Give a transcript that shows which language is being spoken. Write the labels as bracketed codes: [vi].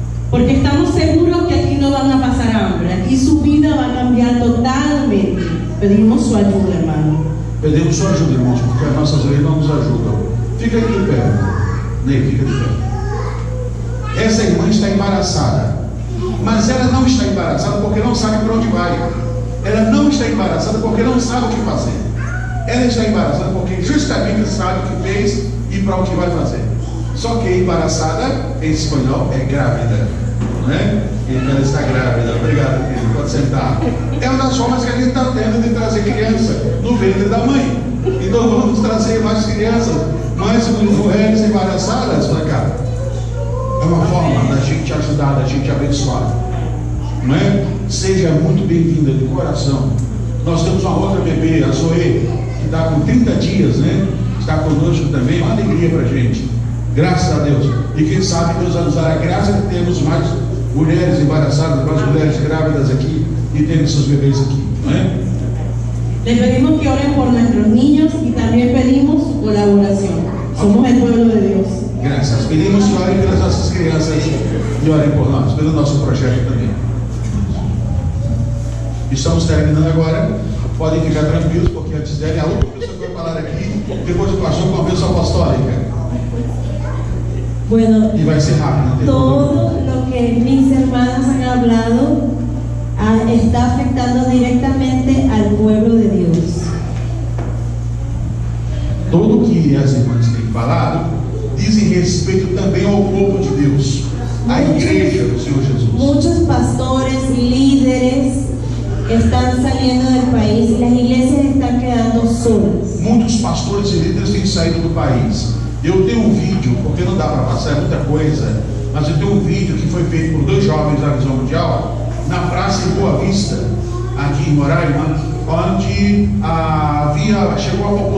[es] Porque estamos seguros que aquí no van a pasar hambre. Aquí su vida va a cambiar totalmente. Pedimos su ayuda, hermano. [pt] Pedimos sua ajuda, irmãos, porque as nossas leis não nos ajudam. Fica aqui de pé. Ney, fica de pé. Essa irmã está embaraçada. Mas ela não está embaraçada porque não sabe para onde vai. Ela não está embaraçada porque não sabe o que fazer. Ela está embaraçada porque justamente sabe o que fez e para o que vai fazer. Só que embaraçada, em espanhol, é grávida, não é? Então ela está grávida. Obrigado, filho. Pode sentar. É uma das formas que a gente está tendo de trazer criança no ventre da mãe. Então vamos trazer mais crianças, mais mulheres embaraçadas para cá. É uma forma da gente ajudar, da gente abençoar, não é? Seja muito bem-vinda de coração. Nós temos uma outra bebê, a Zoe, que que está com 30 dias, né? Está conosco também, uma alegria para a gente. Graças a Deus. E quem sabe Deus vai nos dar a graça de termos mais mulheres embaraçadas, mais mulheres grávidas aqui e terem seus bebês aqui, não é? [es] Le pedimos que oren por nuestros niños y también pedimos su colaboración. Somos el pueblo de Dios. [pt] Graças. Pedimos que orem pelas nossas crianças e orem por nós, pelo nosso projeto também. Estamos terminando agora. Podem ficar tranquilos, porque antes dela é a última pessoa que vai falar aqui, depois do pastor com a bênção apostólica. [es] Bueno, Y va a ser rápido. todo lo que mis hermanas han hablado está afectando directamente al pueblo de Dios. [pt] Tudo que as irmãs têm falado dizem respeito também ao povo de Deus, à igreja do Senhor Jesus. [es] Muchos pastores y líderes están saliendo del país y las iglesias están quedando solas. [pt] Muitos pastores e líderes têm saído do país. Eu tenho um vídeo, porque não dá para passar muita coisa, mas eu tenho um vídeo que foi feito por 2 jovens da Visão Mundial na praça em Boa Vista, aqui em Roraima, onde chegou a